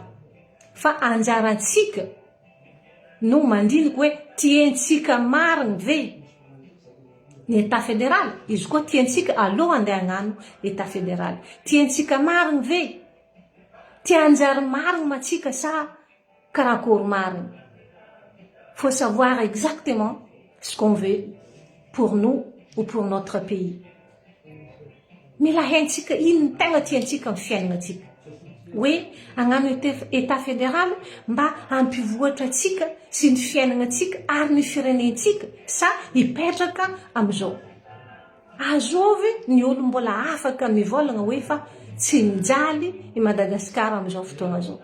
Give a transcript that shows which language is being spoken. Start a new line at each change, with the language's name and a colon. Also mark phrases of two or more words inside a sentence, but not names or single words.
Malagasy: Fa anjarantsika no mandiniky hoe tiantsika mariny ve ny
French: État fédéral.
Malagasy: Izy koa tiantsika aloha andeha hagnano
French: État fédéral.
Malagasy: Tiantsika mariny ve? Tianjary mariny matsika sa karakory mariny?
French: Faut savoir exactement ce qu'on veut pour nous ou pour notre pays.
Malagasy: Mila haintsika ino tegna tiantsika amin'ny fiainagnantsika. Hoe hagnano
French: État fédéral
Malagasy: mba hampivoatra atsika sy ny fiainagnantsika ary ny firenentsika sa hipetraka amizao. Azovy ny olo mbola afaka mivolagna hoe fa tsy mijaly i Madagasikara amizao fotoagna zao.